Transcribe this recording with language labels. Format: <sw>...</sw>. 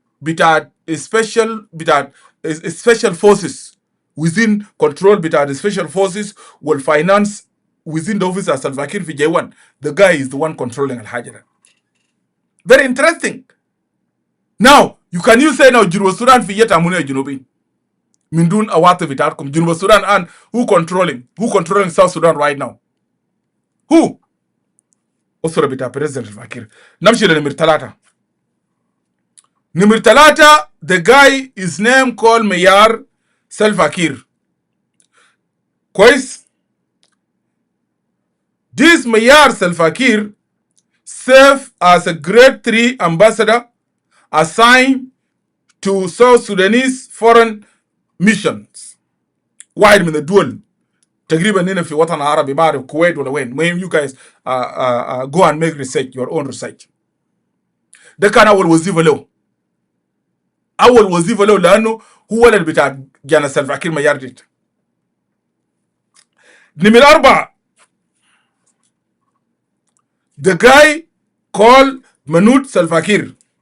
<en>بتاع special forces within control بتاع special forces والfinance within the office of Salva Kiir في J1. The guy is the one controlling</en> <ar>الحاجة ده.</ar> <en>Very interesting.</en> <ar>Now you say now جنوب السودان في يد أمونية جنوبين من دون أواطي بتاعتكم.</ar> <en>جنوب السودان and who controlling South Sudan right now? Who?</en> <ar>أسرة بتاع President Salva Kiir. نمشي لنمر 3. نمر 3,</ar> <en>the guy is name called Mayar Salva Kiir.</en> <ar>كويس.</ar> <en>This Mayar Salva Kiir served as a grade 3 ambassador assigned to South Sudanese foreign missions.</en> <ar>واحد من الدول تقريبا هنا في وطن عربي ما اعرف الكويت ولا وين. المهم</ar> <en>you guys go and make research, your own research.</en> <ar>ده كان اول وظيفه له لانه هو اللي بتاع جانا سلفا كير ميار ديت. نمرة 4,</ar> <en>the guy called Manut Salva Kiir.</en>